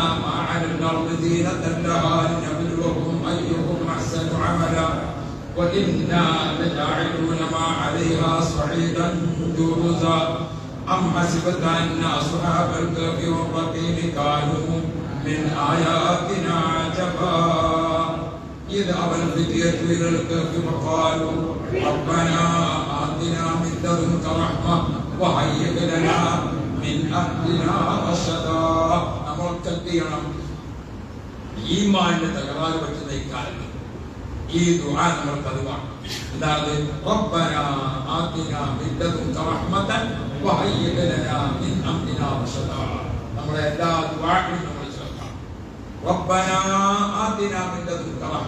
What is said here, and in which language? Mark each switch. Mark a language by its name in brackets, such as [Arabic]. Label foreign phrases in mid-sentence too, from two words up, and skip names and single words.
[Arabic] ما على الأرض زينة لها لنبلوهم أيهم أحسن عملا وإنا لجاعلون ما عليها صعيدا جرزا أم حسبت أن أصحاب الكهف والرقيم كانوا من آياتنا عجبا إذ أوى الفتية إلى الكهف فقالوا ربنا آتنا من لدنك رحمة وهيئ لنا من أمرنا رشدا. [Malayalam] നമ്മൾ കൽപ്പിക്കണം ഈമാനിന്റെ തകരാറ് പറ്റുന്ന ഇക്കാലത്ത് ഈ ദുആ നമ്മൾ പതിവാണ്. എന്താണ്? [Arabic] ربنا آتنا من لدنك رحمة وهيئ لنا من أمرنا رشدا. [Malayalam] നമ്മുടെ എല്ലാ ദുആകളും നമ്മൾ ചൊല്ലണം. [Arabic] ربنا آتنا من لدنك رحمة.